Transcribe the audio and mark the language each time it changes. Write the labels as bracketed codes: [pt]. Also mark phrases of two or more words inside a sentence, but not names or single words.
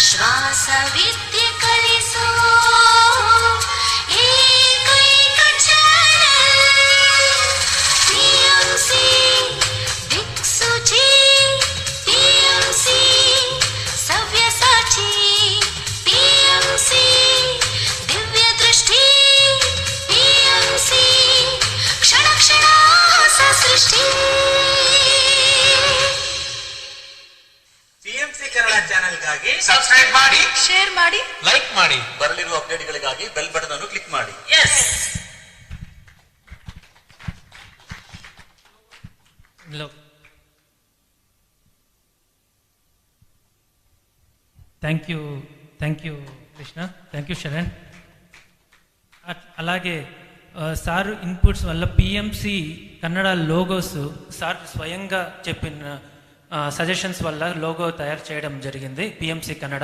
[kn] ವಿಶ್ವಾಸ ವಿದ್ಯೆ ಕಲಿಸೋ ಏಕೈಕ ಚಾನಲ್ ಪಿಎಂಸಿ ದಿಕ್ಸೂಚಿ ಪಿಎಂಸಿ ಸವ್ಯಸಾಚಿ ಪಿಎಂಸಿ ದಿವ್ಯ ದೃಷ್ಟಿ ಪಿಎಂಸಿ ಕ್ಷಣ ಕ್ಷಣ ಹೊಸ ಸೃಷ್ಟಿ. ಪಿಎಂಸಿ ಕನ್ನಡ ಚಾನೆಲ್ಗಾಗಿ ಸಬ್ಸ್ಕ್ರೈಬ್ ಮಾಡಿ, ಶೇರ್ ಮಾಡಿ, ಲೈಕ್ ಮಾಡಿ. ಬರಲಿರುವ ಅಪ್ಡೇಟ್ಗಳಿಗಾಗಿ ಬೆಲ್ ಬಟನ್ ಅನ್ನು ಕ್ಲಿಕ್ ಮಾಡಿ. [en] ಎಸ್. thank you కృష్ణ, thank you శరణ్. [te] అలాగే సార్ ఇన్పుట్స్ వల్ల పిఎంసి కన్నడ లోగోస్ సార్ స్వయంగా చెప్పిన సజెషన్స్ వల్ల లోగో తయారు చేయడం జరిగింది పిఎంసి కన్నడ.